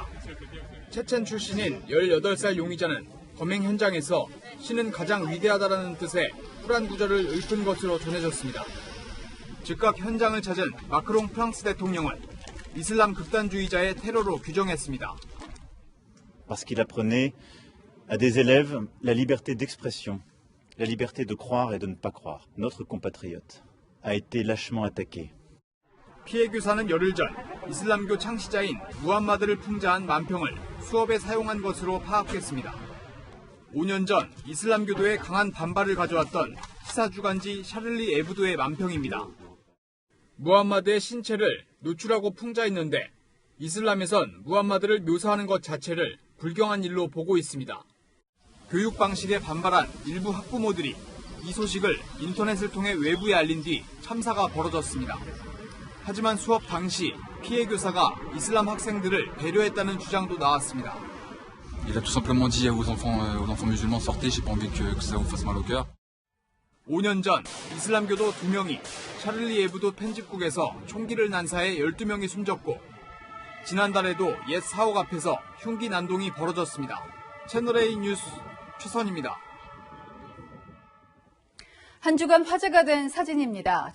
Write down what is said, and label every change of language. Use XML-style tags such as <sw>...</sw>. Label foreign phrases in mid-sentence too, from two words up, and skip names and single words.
<ko>체첸 출신인 18살 용의자는 범행 현장에서 신은 가장 위대하다라는 뜻의 쿨한 구절을 읊은 것으로 전해졌습니다. 즉각 현장을 찾은 마크롱 프랑스 대통령은 이슬람 극단주의자의 테러로 규정했습니다.</ko> <fr>Parce qu'il apprenait à des élèves la liberté d'expression, la liberté de croire et de ne pas croire. Notre compatriote a été lâchement attaqué.</fr> <ko>피해 교사는 열흘 전 이슬람교 창시자인 무함마드를 풍자한 만평을 수업에 사용한 것으로 파악했습니다. 5년 전 이슬람교도에 강한 반발을 가져왔던 시사주간지 샤를리 에브도의 만평입니다. 무함마드의 신체를 노출하고 풍자했는데 이슬람에선 무함마드를 묘사하는 것 자체를 불경한 일로 보고 있습니다. 교육 방식에 반발한 일부 학부모들이 이 소식을 인터넷을 통해 외부에 알린 뒤 참사가 벌어졌습니다. 하지만 수업 당시 피해 교사가 이슬람 학생들을 배려했다는 주장도 나왔습니다.</ko> <fr>Il a tout simplement dit aux enfants musulmans sortez, j'ai pas envie que ça vous fasse mal au cœur.</fr> <ko>5년 전 이슬람교도 2명이 샤를리 에브도 편집국에서 총기를 난사해 12명이 숨졌고 지난달에도 옛 사옥 앞에서 흉기 난동이 벌어졌습니다. 채널A 뉴스 최선입니다. 한 주간 화제가 된 사진입니다.</ko>